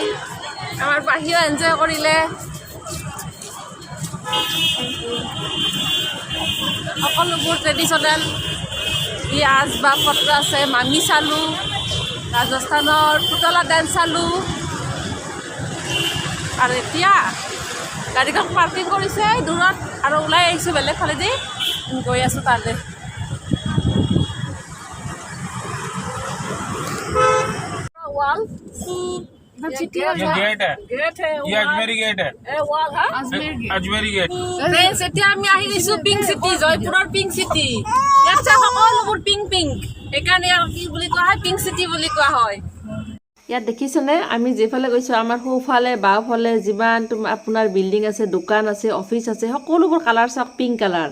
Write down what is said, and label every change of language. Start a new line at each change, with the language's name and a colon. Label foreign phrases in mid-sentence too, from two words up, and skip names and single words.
Assamese: আমাৰ বাহিৰত এনজয় কৰিলে, সকলোবোৰ ট্ৰেডিশ্যনেল ই আচবাব পত্ৰ আছে। মামি চালোঁ, ৰাজস্থানৰ পুতলা ডান্স চালোঁ, আৰু এতিয়া গাড়ীখন পাৰ্কিং কৰিছে দূৰত আৰু ওলাই আহিছোঁ বেলেগ ফালেদি, গৈ আছোঁ তালৈ। वाल
Hindi: ये गेट है, ये अजमेरी गेट है, अजमेरी गेट। फ्रेंड्स,
Assamese: এতিয়া আমি আহি গৈছোঁ পিংক চিটি, জয়পুৰৰ পিংক চিটি। ইয়াত চাওক সকলোবোৰ পিংক পিংক, সেইকাৰণে কি বুলি কোৱা হয়, পিংক চিটি বুলি কোৱা হয়। ইয়াত দেখিছেনে, আমি যিফালে গৈছোঁ আমাৰ সোঁফালে বাওঁফালে যিমান আপোনাৰ বিল্ডিং আছে, দোকান আছে, অফিচ আছে, সকলোবোৰ কালাৰ চাওক পিংক কালাৰ।